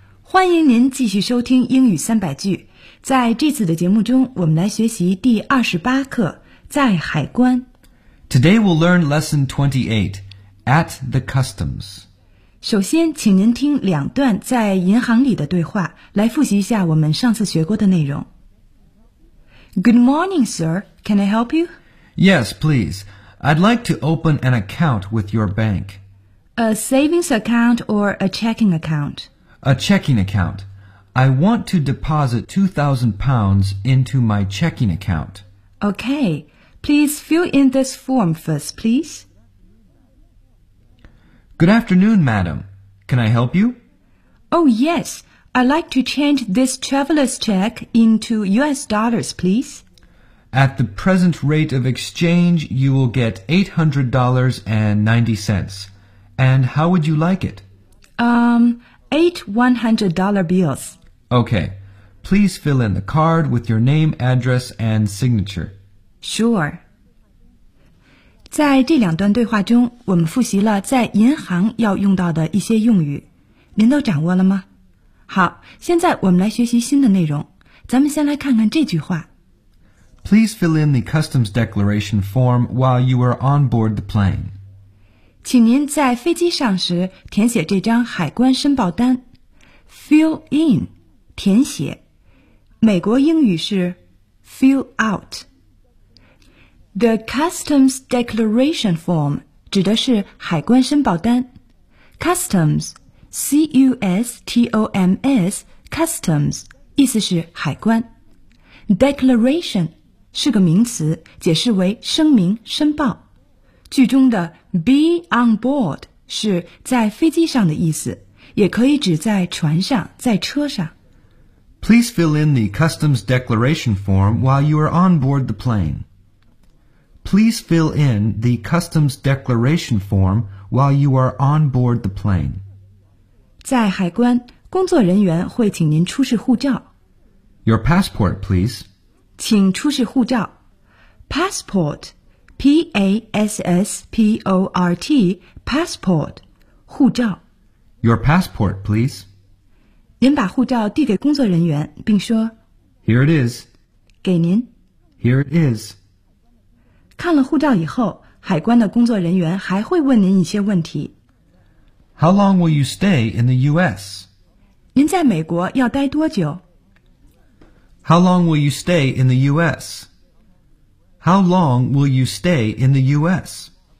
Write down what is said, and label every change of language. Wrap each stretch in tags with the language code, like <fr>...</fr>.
<zh>欢迎您继续收听英语三百句。在这次的节目中，我们来学习第28课，在海关。</zh> <en>Today we'll learn lesson 28, at the customs.</en> <zh>首先，请您听两段在银行里的对话，来复习一下我们上次学过的内容。</zh> <en>Good morning, sir. Can I help you? Yes, please. I'd like to open an account with your bank. A savings account or a checking account? A checking account. I want to deposit £2,000 into my checking account. Okay. Please fill in this form first, please. Good afternoon, madam. Can I help you? Oh, yes. I'd like to change this traveler's check into US dollars, please. At the present rate of exchange, you will get $800.90. And how would you like it? $800 bills. Okay. Please fill in the card with your name, address, and signature. Sure.</en> <zh>在这两段对话中，我们复习了在银行要用到的一些用语。您都掌握了吗？好，现在我们来学习新的内容。咱们先来看看这句话。</zh> <en>Please fill in the customs declaration form while you are on board the plane.</en> <zh>请您在飞机上时填写这张海关申报单。 Fill in, 填写。美国英语是 fill out。 The customs declaration form 指的是海关申报单。 Customs, C-U-S-T-O-M-S, customs, 意思是海关。 Declaration 是个名词，解释为声明、申报。句中的 be on board 是在飞机上的意思，也可以指在船上，在车上。</zh> <en>Please fill in the customs declaration form while you are on board the plane. Please fill in the customs declaration form while you are on board the plane.</en> <zh>在海关，工作人员会请您出示护照。</zh> <en>Your passport, please.</en> <zh>请出示护照。Passport. P-A-S-S-P-O-R-T, passport, 护照。</zh> <en>Your passport, please.</en> <zh>您把护照递给工作人员并说</zh> <en>Here it is.</en> <zh>给您。</zh> <en>Here it is.</en> <zh>看了护照以后，海关的工作人员还会问您一些问题。</zh> <en>How long will you stay in the U.S.?</en> <zh>您在美国要待多久？</zh> <en>How long will you stay in the U.S.? How long will you stay in the U.S.?</en>